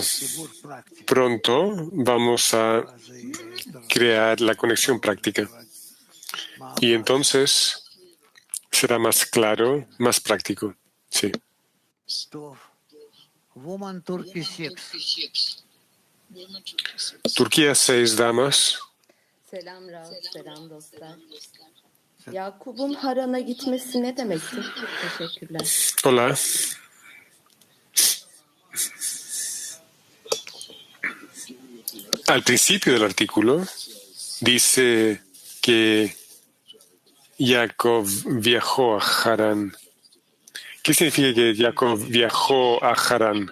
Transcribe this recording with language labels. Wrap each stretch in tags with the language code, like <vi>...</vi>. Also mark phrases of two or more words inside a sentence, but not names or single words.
<es>Pronto vamos a crear la conexión práctica. Y entonces será más claro, más práctico. Sí. Turquía 6, damas.</es> <tr>Selam Rav, selam dostlar. Yakup'un Haran'a gitmesi ne demektir? Teşekkürler.</tr> <es>Hola. Al principio del artículo dice que Jacob viajó a Harán. ¿Qué significa que Jacob viajó a Harán?</es>